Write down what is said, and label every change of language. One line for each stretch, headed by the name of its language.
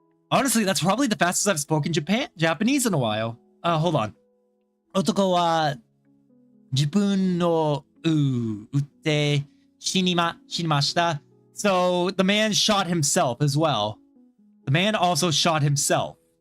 English: Honestly, that's probably the fastest I've spoken Japanese in a while. Hold on.
Japanese: 男は自分の撃って死にました.
English: So the man shot himself as well. The man also shot himself.